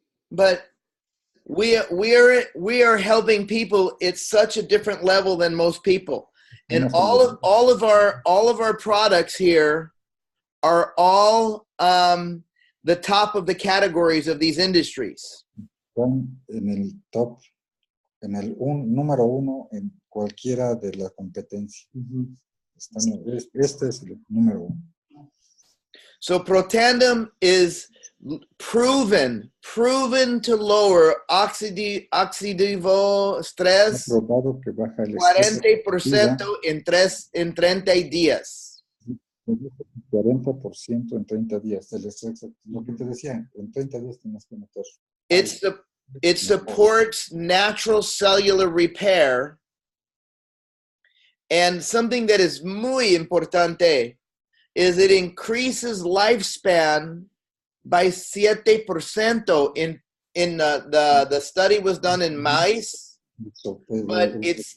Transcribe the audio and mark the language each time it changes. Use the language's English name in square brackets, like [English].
[English] But we are helping people. It's such a different level than most people. And all of our products here are all the top of the categories of these industries. [Spanish] Están en el top, en el número 1 en cualquiera de la competencia. Este es el número 1. [English] So Protandem is proven to lower oxidative stress 40% [Spanish] en 30 días. 40% en 30 días del estrés. Lo que te decía, en 30 días tienes que meter. [English] It supports natural cellular repair. And something that is [Spanish] muy importante [English] is it increases lifespan by 7%. In the study was done in mice, but it's